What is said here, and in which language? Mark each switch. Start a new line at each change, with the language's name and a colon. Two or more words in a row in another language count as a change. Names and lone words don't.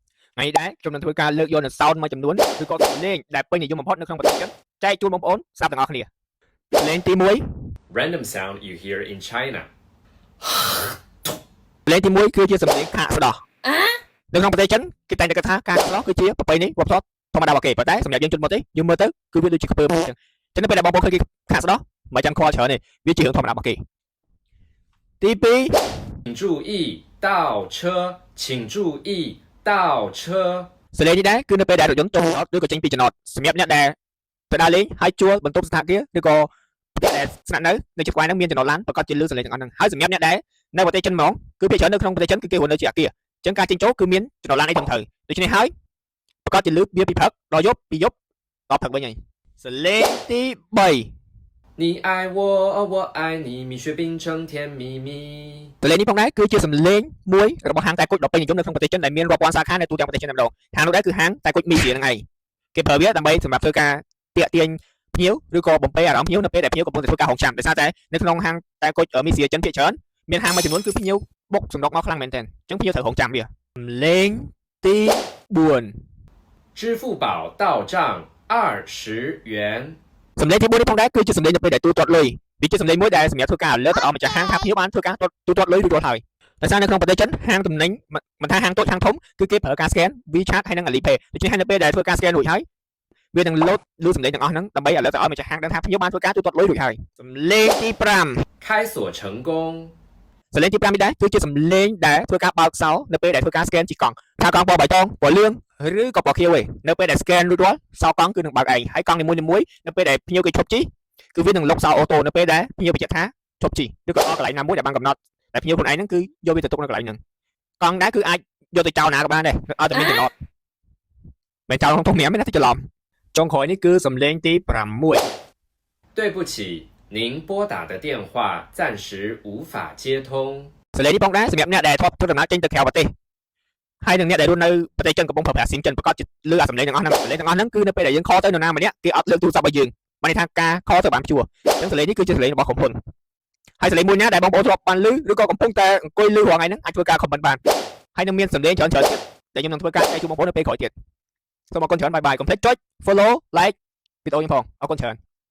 Khmer: ថ្ងៃនេះដែរខ្ញុំនឹងធ្វើការលើកយកនៅ sound មួយចំនួនឬក៏សំឡេងដែលពេញនិយមបំផុតនៅក្នុងប្រទេសចិនចែកជូនបងប្អូនស្ដាប់ទាំងអស់គ្នាសំឡេងទី1
English: Random sound you hear in China.
Khmer: សំឡេងទី1គឺជាសំឡេងខាកស្ដោះនៅក្នុងប្រទេសចិនគេតែងតែគិតថាការស្ដោះគឺជាប្រពៃណីវប្បធម៌ធម្មតារបស់គេប៉ុន្តែសម្រាប់យើងជនបរទេសយើងមើលទៅគឺវាដូចជាខ្ពើមអញ្ចឹងចឹងនៅពេលដែលបងប្អូនឃើញគេខាកស្ដោះមិនចាំខ្វល់ច្រើនទេវាជារឿងធម្មតារបស់គេទី2
Chinese: 请注意倒车，请注意倒车。
Khmer: សំឡេងនេះដែរគឺនៅពេលដែលរថយន្តចូលអត់ឬក៏ចេញពីចំណតសម្រាប់អ្នកដែលទៅដើរលេងហើយជួលបន្ទប់សណ្ឋាគារឬក៏ផ្ទះដែលស្នាក់នៅជិតខ្វែងហ្នឹងមានចំណតឡានប្រកាសជាលឺសំឡេងទាំងអស់ហ្នឹងហើយសម្រាប់អ្នកដែលនៅប្រទេសចិនហ្មងគឺភាគច្រើននៅក្នុងប្រទេសចិនគឺគេរស់នៅជាអាគារអញ្ចឹងការចេញចូលគឺមានចំណតឡានអីត្រឹមត្រូវដូច្នេះហើយប្រកាសជាលឺវាពីព្រឹកដល់យប់ពីយប់ដល់ព្រឹកវិញហើយសំឡេងទី3
Chinese: 你爱我，我爱你，蜜雪冰城甜蜜蜜。
Khmer: សំឡេងនេះផងដែរគឺជាសំឡេងមួយរបស់ហាងតែគុជដ៏ពេញនិយមនៅក្នុងប្រទេសចិនដែលមានរាប់ពាន់សាខានៅទូទាំងប្រទេសចិនតែម្ដងហាងនោះដែរគឺហាងតែគុជមីសៀហ្នឹងឯងគេប្រើវាដើម្បីសម្រាប់ធ្វើការទាក់ទាញភ្ញៀវឬក៏បំពេអារម្មណ៍ភ្ញៀវនៅពេលដែលភ្ញៀវកំពុងតែធ្វើការរងចាំដោយសារតែនៅក្នុងហាងតែគុជមីសៀចិនភាគច្រើនមានហាងមួយចំនួនគឺភ្ញៀវបុកសំណុកមកខ្លាំងមែនទែនអញ្ចឹងភ្ញៀវត្រូវរងចាំវាសំឡេងទី4
Chinese: 支付宝到账20元。
Khmer: សំឡេងទី4នេះផងដែរគឺជាសំឡេងនៅពេលដែលទូទាត់លុយវាជាសំឡេងមួយដែលសម្រាប់ធ្វើការalertដល់ម្ចាស់ហាងថាភ្ញៀវបានធ្វើការទូទាត់លុយរួចរាល់ហើយដោយសារនៅក្នុងប្រទេសចិនហាងទំនិញមិនថាហាងតូចហាងធំគឺគេប្រើការ scan WeChat ហើយនិង Alipay ដូច្នេះហើយនៅពេលដែលធ្វើការ scan រួចហើយវានឹង load លឺសំឡេងទាំងអស់ហ្នឹងដើម្បី alert ដល់ម្ចាស់ហាងដឹងថាភ្ញៀវបានធ្វើការទូទាត់លុយរួចហើយសំឡេងទី5
Chinese: 开锁成功。
Khmer: សំឡេងទី5នេះដែរគឺជាសំឡេងដែលធ្វើការបើកសោនៅពេលដែលធ្វើការ scan ជីកង់ថាកង់ពណ៌បៃតងពណ៌លឿងឬក៏ពណ៌ខៀវឯងនៅពេលដែល scan រួចរាល់សោកង់គឺនឹងបើកឯងហើយកង់នីមួយៗនៅពេលដែលភ្ញៀវគេឈប់ជិះគឺវានឹងលុបសោអូតូនៅពេលដែលភ្ញៀវបញ្ជាក់ថាឈប់ជិះឬក៏ដល់កន្លែងណាមួយដែលបានកំណត់តែភ្ញៀវខ្លួនឯងហ្នឹងគឺយកវាទៅទុកនៅកន្លែងហ្នឹងកង់ដែរគឺអាចយកទៅចោលណាក៏បានដែរឲ្យតែមានចំណតមិនចោលក្នុងធំញ៉ាំទេណាទៅច្រឡំចុងក្រោយនេះគឺសំឡេងទី6
Chinese: 对不起，您拨打的电话暂时无法接通。
Khmer: សំឡេងនេះផងដែរសម្រាប់អ្នកដែលធ្លាប់ធ្វើដំណើរចេញទៅក្រៅប្រទេសហើយនឹងអ្នកដែលរស់នៅប្រទេសចិនកំពុងប្រើប្រាស់ស៊ីមចិនប្រកាសជាលឺអាសំឡេងទាំងអស់ហ្នឹងសំឡេងទាំងអស់ហ្នឹងគឺនៅពេលដែលយើងខលទៅនរណាម្នាក់គេអត់លើកទូរស័ព្ទឲ្យយើងបានន័យថាការខលទៅបានព្យួរអញ្ចឹងសំឡេងនេះគឺជាសំឡេងរបស់ក្រុមហ៊ុនហើយសំឡេងមួយណាដែលបងប្អូនធ្លាប់បានលឺឬក៏កំពុងតែអង្គុយលឺរាល់ថ្ងៃហ្នឹងអាចធ្វើការ comment បានហើយនឹងមានសំឡេងច្រើនទៀតដែលខ្ញុំនឹងធ្វើការចែកជូនបងប្អូននៅពេលក្រោយទៀតសូមអរគុណច្រើន
English: bye bye
Khmer: កុំភ្លេចចុច
English: follow like
Khmer: វីដេអូខ្ញុំផងអរគុណច្រើន